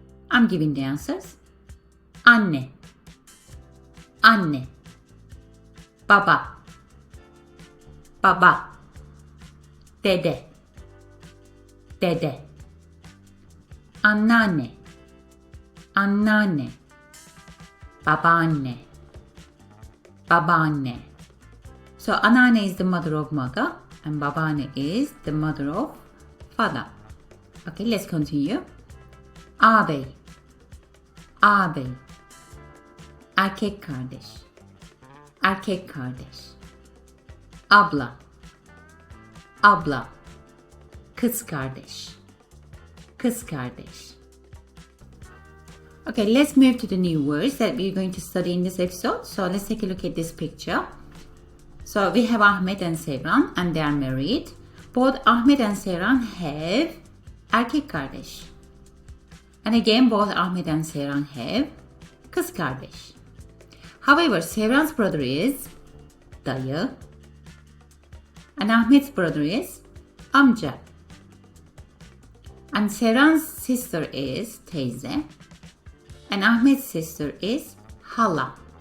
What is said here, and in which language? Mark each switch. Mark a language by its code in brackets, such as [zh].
[en] I'm giving the answers. [tr] Anne, anne, baba, baba, dede, dede, anneanne, anneanne, babaanne, babaanne. [en] So anneanne is the mother of mother and babaanne is the mother of father. Okay, let's continue. [tr] Ağabey, ağabey, erkek kardeş, erkek kardeş, abla, abla, kız kardeş, kız kardeş. [en] Okay, let's move to the new words that we're going to study in this episode. So let's take a look at this picture. So we have Ahmet and Sevran and they are married. Both Ahmet and Sevran have erkek kardeş. And again, both Ahmet and Sevran have kız kardeş. However, Sevran's brother is dayı and Ahmet's brother is amca. And Sevran's sister is teyze and Ahmet's sister is hala.